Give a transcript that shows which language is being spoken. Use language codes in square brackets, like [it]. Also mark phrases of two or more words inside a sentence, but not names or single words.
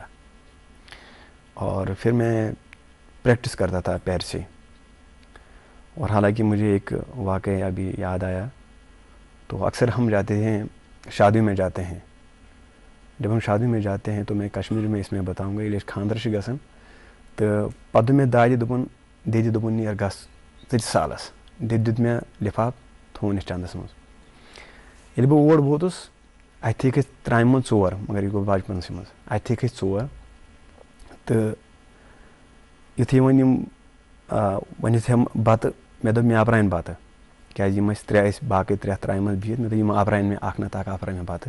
[ur] اور پھر میں پریکٹس کرتا تھا پیر سے. اور حالانکہ مجھے ایک واقعہ ابھی یاد آیا, تو اکثر ہم جاتے ہیں شادی میں جاتے ہیں, جب ہم شادی میں جاتے ہیں تو میں کشمیر میں اس میں بتاؤں گا, [ks] ییٚلہِ خاندر چھُ گژھان تہٕ پتہٕ دوٚپ مےٚ دادِ دیدِ دوٚپُن نیر گژھ ژٕ تہِ سالس, دیدِ دیُت مےٚ لِفاف تھوٚوُن اَسہِ چندس منٛز. ییٚلہِ بہٕ اور ووتُس اَتہِ تھٔکۍ أسۍ ترامہِ منٛز 4, مگر یہِ گوٚو بچپنسٕے منٛز, اَتہِ تھٔکۍ أسۍ 4, تہٕ یُتھُے وۄنۍ یِم وۄنۍ یُتھُے بتہٕ مےٚ دوٚپ مےٚ آپراین بتہٕ, کیٛازِ یِم ٲسۍ 3 ٲسۍ باقٕے 3 ترامہِ منٛز بِہِتھ, مےٚ دوٚپ یِم آپراین مےٚ اکھ نتہٕ اکھ آپراین مےٚ بتہٕ.